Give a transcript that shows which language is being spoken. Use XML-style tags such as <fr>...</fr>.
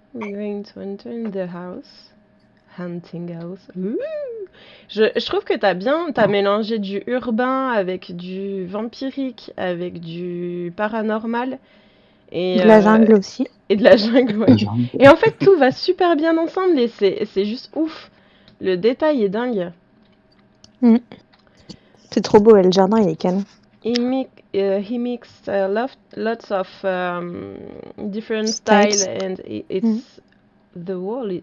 <en>We're going to enter in the house. Hunting house. Ouh.</en> <fr>Je trouve que t'as mélangé du urbain avec du vampirique, avec du paranormal. Et, De la jungle aussi. Et de la jungle, ouais. Et en fait, tout va super bien ensemble et c'est juste ouf. Le détail est dingue. C'est trop beau, le jardin, il est canon.</fr> <en>He mixed lots of different styles and it's the wall.</en>